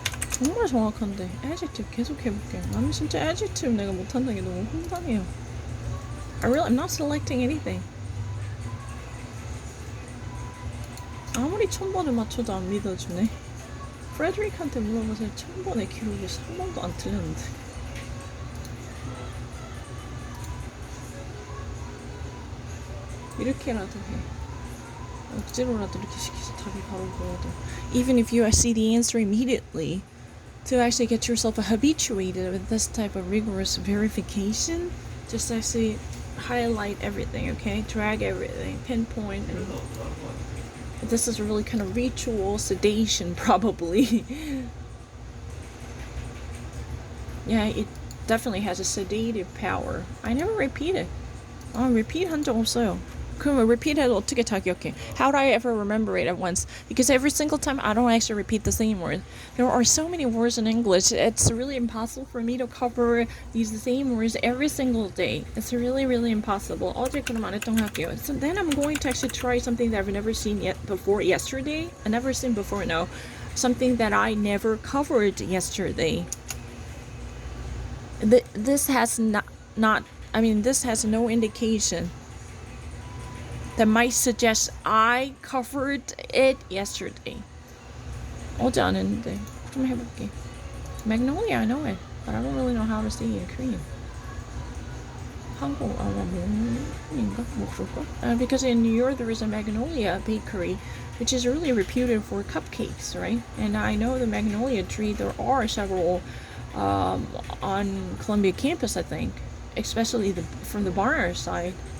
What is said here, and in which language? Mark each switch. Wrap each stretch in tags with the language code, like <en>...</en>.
<ko>정말 정확한데 adjective 계속 해볼게. 나는 진짜 adjective 내가 못한다는 게 너무 황당해요.</ko> <en>I'm not selecting anything.</en> <ko>아무리 1000번을 맞춰도 안 믿어주네. 프레드릭한테 물어보세요. 1000번의 기록이 3번도 안 틀렸는데. 이렇게라도 해. 억지로라도 이렇게 시키지 답이 바로 보여도.</ko> <en>Even if you see the answer immediately, to actually get yourself habituated with this type of rigorous verification, just actually highlight everything, okay? Drag everything, pinpoint, and this is really kind of ritual sedation, probably. Yeah, it definitely has a sedative power. I never repeat it.</en> <ko>repeat 한 적 없어요. 그럼 repeat 해도 어떻게 다 기억해?</ko> <en>How do I ever remember it at once? Because every single time I don't actually repeat the same word. There are so many words in English. It's really impossible for me to cover these same words every single day. It's really, really impossible.</en> <ko>어제 그럼 안 했던 거 할게요.</ko> <en>So then I'm going to actually try something that I've never seen yet before yesterday. I never seen before, no. Something that I never covered yesterday. This has this has no indication that might suggest I covered it yesterday.</en> <ko>어제 안 했는데 좀 해볼게.</ko> <en>Magnolia, I know it, but I don't really know how to say it in Korean.</en> <ko>한국 뭐인가 뭐 그럴까?</ko> <en>Because in New York there is a Magnolia bakery, which is really reputed for cupcakes, right? And I know the Magnolia tree. There are several on Columbia campus, I think, especially from the Barnard side.</en>